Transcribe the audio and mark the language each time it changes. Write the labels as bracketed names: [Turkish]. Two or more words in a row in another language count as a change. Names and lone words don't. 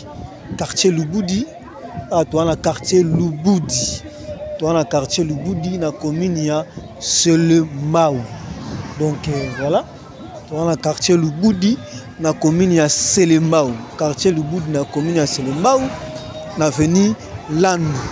[Kituba (Democratic Republic of Congo)] Quartier Lubudi, toi na quartier Lubudi. Toi na quartier Lubudi na commune ya Selembao. Donc voilà, toi na quartier Lubudi na commune ya Selembao. Quartier Lubudi na commune ya Selembao na avenue Landu.